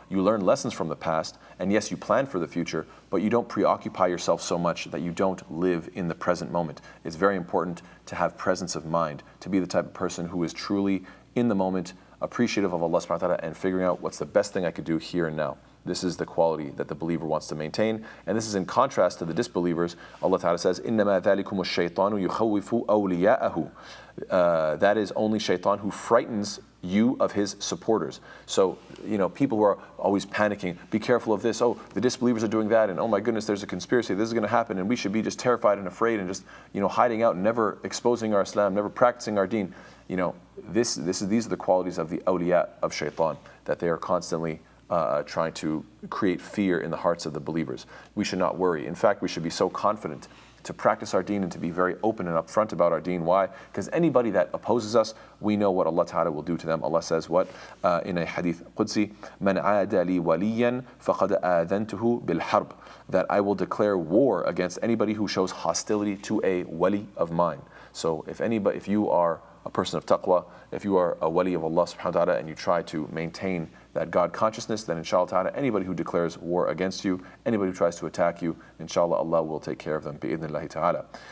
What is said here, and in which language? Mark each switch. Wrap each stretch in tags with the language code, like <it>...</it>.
<en>You learn lessons from the past, and yes, you plan for the future, but you don't preoccupy yourself so much that you don't live in the present moment. It's very important to have presence of mind, to be the type of person who is truly in the moment, appreciative of Allah subhanahu wa ta'ala, and figuring out what's the best thing I could do here and now. This is the quality that the believer wants to maintain, and this is in contrast to the disbelievers. Allah ta'ala says,</en> <ar>إِنَّمَا ذَلِكُمُ الشَّيْطَانُ يُخَوِّفُ أَوْلِيَاءَهُ.</ar> <en>That is only shaitan who frightens you of his supporters. So, people who are always panicking, be careful of this, oh, the disbelievers are doing that, and oh my goodness, there's a conspiracy, this is going to happen, and we should be just terrified and afraid and just, hiding out and never exposing our Islam, never practicing our deen. These are the qualities of the awliya of shaitan, that they are constantly trying to create fear in the hearts of the believers. We should not worry. In fact, we should be so confident to practice our deen and to be very open and upfront about our deen. Why? Because anybody that opposes us, we know what Allah Ta'ala will do to them. Allah says what? In a hadith Qudsi,</en> <ar>مَنْ عَادَ لِي وَلِيًّا فَقَدْ آذَنْتُهُ بِالْحَرْبِ.</ar> <en>That I will declare war against anybody who shows hostility to a wali of mine. So if you are a person of taqwa, if you are a wali of Allah subhanahu wa ta'ala and you try to maintain that God consciousness, then inshallah ta'ala, anybody who declares war against you, anybody who tries to attack you, inshallah Allah will take care of them bi'idhnillahi ta'ala.</en>